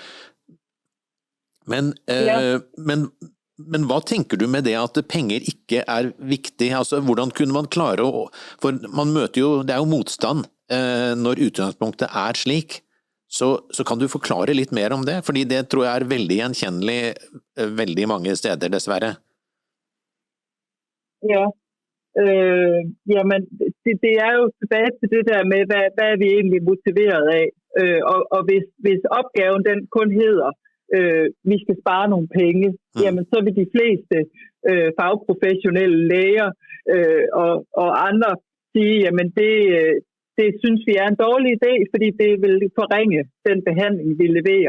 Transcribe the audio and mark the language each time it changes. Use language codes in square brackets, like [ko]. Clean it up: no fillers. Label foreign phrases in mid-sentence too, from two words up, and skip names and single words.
[no] Men hva tenker du med det at penger ikke er viktig? Altså, hvordan kunne man klare å... For man møter jo... Det er jo motstand når utgangspunktet er slik. Så kan du forklare litt mer om det? Fordi det tror jeg er veldig gjenkjennelig veldig mange steder, dessverre. [da] Ja. Jamen, det er jo tilbage til det der med, hvad er vi egentlig motiveret af? Og hvis opgaven den kun hedder, vi skal spare nogle penge, jamen så vil de fleste fagprofessionelle læger og andre sige, jamen det synes vi er en dårlig idé, fordi det vil forringe den behandling, vi leverer.